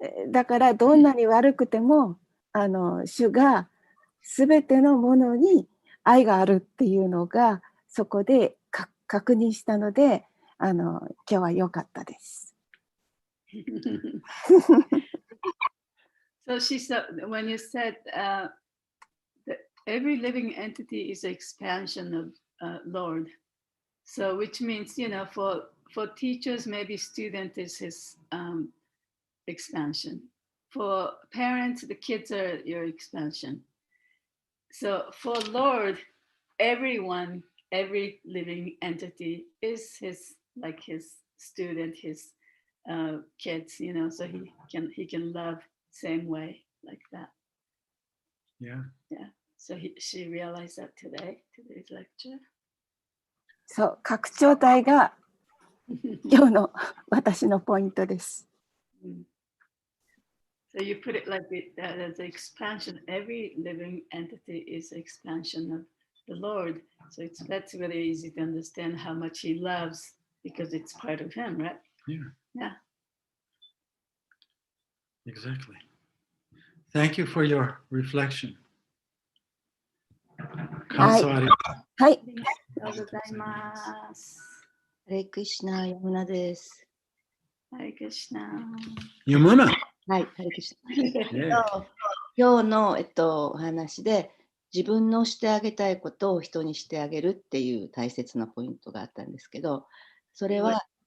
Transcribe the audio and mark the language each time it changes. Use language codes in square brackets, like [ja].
[ja] だからどんなに悪くても主がすべてのものに愛があるっていうのがそこで確認したので今日は良かったです。 [en] So she said, when you said that every living entity is an expansion of Lord, so which means, for teachers, maybe student is his expansion. For parents, the kids are your expansion. So for Lord, everyone, every living entity is his student, his kids, so he can love same way like that. Yeah. So she realized that today's lecture. [ja] そう、拡張体が今日の私のポイントです。 [en] So you put it like that as an expansion. Every living entity is an expansion of the Lord. So that's really easy to understand how much he loves because it's part of him, right? Yeah. Exactly. Thank you for your reflection. [ja] 感想ありがとう。はい。ありがとうございます。ハレクシナ、ヤムナです。ハレクシナ。ヤムナ。はい、ハレクシナ。今日の、お話で、自分のしてあげたいことを人にしてあげるっていう大切なポイントがあったんですけど、それは、